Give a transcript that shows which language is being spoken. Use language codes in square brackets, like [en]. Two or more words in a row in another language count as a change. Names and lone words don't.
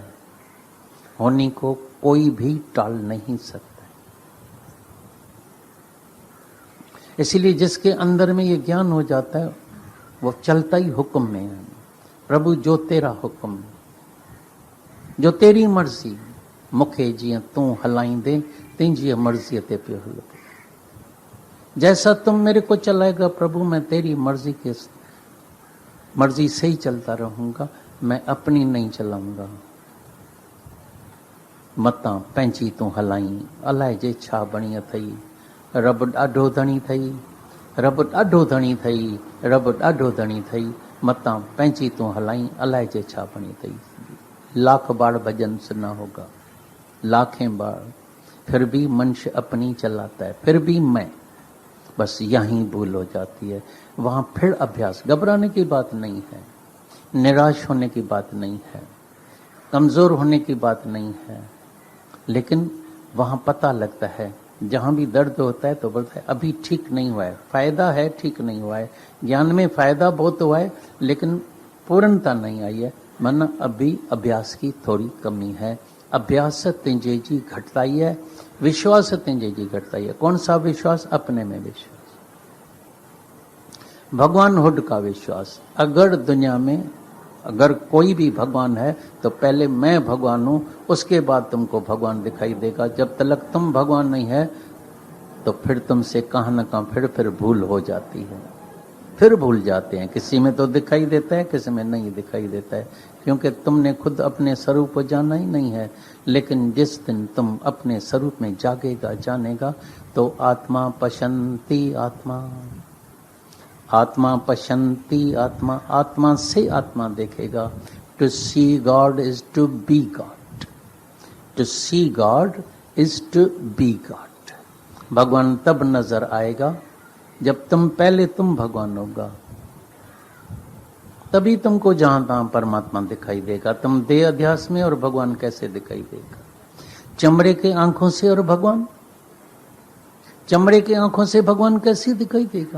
[hi] होनी को कोई भी टाल नहीं सकता। इसीलिए जिसके अंदर में ये ज्ञान हो जाता है वो चलता ही हुक्म में है। प्रभु जो तेरा हुक्म, जो तेरी मर्ज़ी, [sd] मूंखे जीअं तूं हलाईंदे तुंहिंजी मर्ज़ीअ ते पियो हलो। [hi] जैसा तुम मेरे को चलाएगा प्रभु, मैं तेरी मर्जी से ही चलता रहूंगा, मैं अपनी नहीं चलाऊंगा। [sd] मतां पंहिंजी तूं हलाई, अलाए जे छा बणी अथई। रब ॾाढो धणी थई, रब ॾाढो धणी थई, रब ॾाढो धणी थई। मतां पंहिंजी तूं हलाई, अलाए जे छा बणी अथई। [hi] लाख बार भजन सुना होगा, लाखें बार, फिर भी मनुष्य अपनी चलाता है, फिर भी मैं, बस यहीं भूल हो जाती है। वहां फिर अभ्यास, घबराने की बात नहीं है, निराश होने की बात नहीं है, कमजोर होने की बात नहीं है, लेकिन वहां पता लगता है, जहां भी दर्द होता है तो बोलता है अभी ठीक नहीं हुआ है, फायदा है, ठीक नहीं हुआ है। ज्ञान में फायदा बहुत हुआ है लेकिन पूर्णता नहीं आई है, माना अभी अभ्यास की थोड़ी कमी है। [sd] अभ्यास तुंहिंजे जी घटिताई है, विश्वास तुंहिंजे जी घटिताई है। [hi] कौन सा विश्वास? अपने में विश्वास, भगवान हुड का विश्वास। अगर दुनिया में अगर कोई भी भगवान है तो पहले मैं भगवान हूं, उसके बाद तुमको भगवान दिखाई देगा। जब तक तुम भगवान नहीं है तो फिर तुमसे कहां न कहां फिर भूल हो जाती है, फिर भूल जाते हैं। किसी में तो दिखाई देता है, किसी में नहीं दिखाई देता है, क्योंकि तुमने खुद अपने स्वरूप को जाना ही नहीं है। लेकिन जिस दिन तुम अपने स्वरूप में जागेगा, जानेगा, तो [sa] आत्मा पशंती आत्मा, आत्मा पशंती आत्मा, [hi] आत्मा से आत्मा देखेगा। [en] to see God is to be God, to see God is to be God. [hi] भगवान तब नजर आएगा जब पहले तुम भगवान होगा, तभी तुमको जहां तहां परमात्मा दिखाई देगा। तुम देह अध्यास में और भगवान कैसे दिखाई देगा? चमड़े के आंखों से और भगवान, चमड़े के आंखों से भगवान कैसे दिखाई देगा?